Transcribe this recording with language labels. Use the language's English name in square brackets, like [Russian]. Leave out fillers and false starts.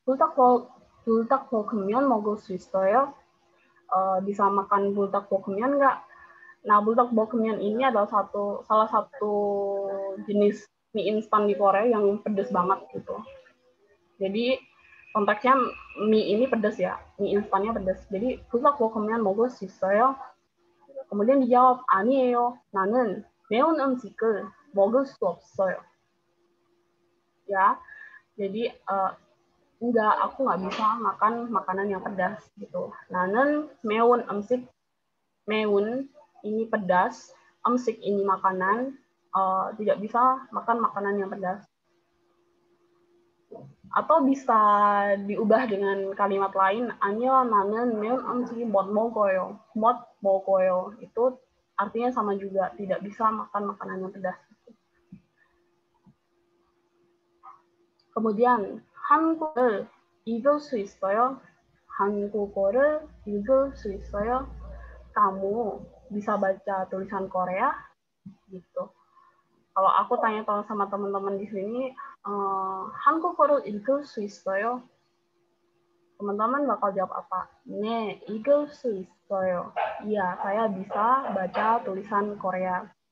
[Korean] 불닭볶음면 먹을 수 있어요? [Indonesian] Bisa makan buldak-bokmyeon nggak? Nah, buldak-bokmyeon ini adalah salah satu jenis mie instan di Korea yang pedas banget gitu. Jadi konteksnya mie ini pedas ya, mie instannya pedas. Jadi [Korean] buldak-bokmyeon 먹을 수 있어요? [Indonesian] Kemudian dijawab [Korean] 아니에요. 나는 매운 음식을 먹을 수 없어요. [Indonesian] Ya, jadi enggak, aku nggak bisa makan makanan yang pedas gitu. [Korean] 나는 매운 음식, 매운 [Indonesian] ini pedas, [Korean] 음식 [Indonesian] ini makanan, tidak bisa makan makanan yang pedas. Atau bisa diubah dengan kalimat lain, [Korean] 아니요, 나는 매운 음식 못 먹어요. 못 먹어요. [Indonesian] itu artinya sama juga, tidak bisa makan makanan yang pedas. Kemudian [Korean] 한국어를 읽을 수 있어요? 한국어를 읽을 수 있어요? [Indonesian] Kamu bisa baca tulisan Korea? Gitu. Kalau aku tanya sama teman-teman di sini, [Korean] 한국어를 읽을 수 있어요? [Indonesian] Teman-teman bakal jawab apa? [Korean] 네, 읽을 수 있어요. [Indonesian] Iya, saya bisa baca tulisan Korea.